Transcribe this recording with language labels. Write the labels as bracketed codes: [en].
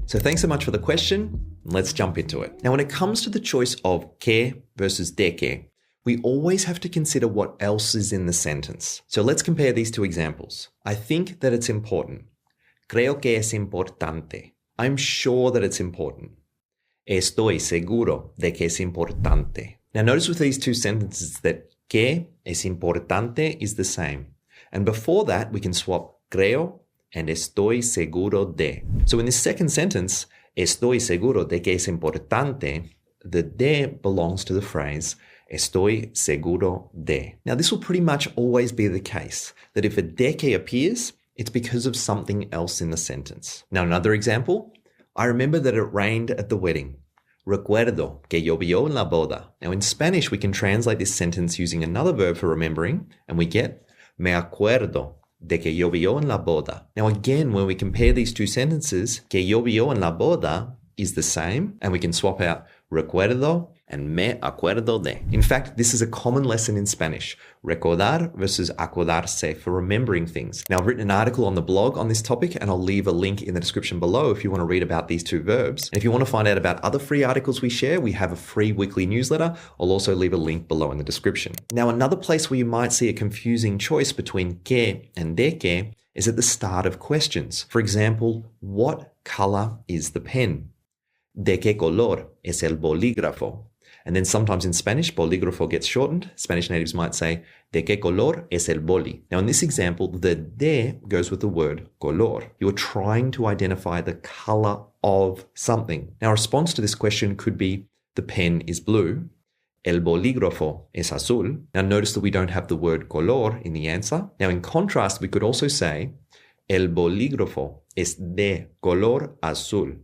[en] So thanks so much for the question. Let's jump into it. Now, when it comes to the choice of que versus de que, we always have to consider what else is in the sentence. So let's compare these two examples. I think that it's important. [es] Creo que es importante. [en] I'm sure that it's important. [es] Estoy seguro de que es importante. [en] Now notice with these two sentences that [es] que es importante [en] is the same. And before that, we can swap creo and [es] estoy seguro de. [en] So in this second sentence, [es] estoy seguro de que es importante, [en] the de belongs to the phrase [es] estoy seguro de. [en] Now this will pretty much always be the case, that if a de que appears, it's because of something else in the sentence. Now another example, I remember that it rained at the wedding. [es] Recuerdo que llovió en la boda. [en] Now in Spanish, we can translate this sentence using another verb for remembering, and we get [es] me acuerdo de que llovió en la boda. [en] Now again, when we compare these two sentences, [es] que llovió en la boda [en] is the same, and we can swap out recuerdo and [es] me acuerdo de. [en] In fact, this is a common lesson in Spanish, recordar versus acordarse, for remembering things. Now, I've written an article on the blog on this topic, and I'll leave a link in the description below if you want to read about these two verbs. And if you want to find out about other free articles we share, we have a free weekly newsletter. I'll also leave a link below in the description. Now, another place where you might see a confusing choice between que and de que is at the start of questions. For example, what color is the pen? [es] ¿De qué color es el bolígrafo? [en] And then sometimes in Spanish, bolígrafo gets shortened. Spanish natives might say, [es] ¿de qué color es el boli? [en] Now in this example, the de goes with the word color. You're trying to identify the color of something. Now, a response to this question could be, the pen is blue. [es] El bolígrafo es azul. [en] Now notice that we don't have the word color in the answer. Now in contrast, we could also say, [es] el bolígrafo es de color azul.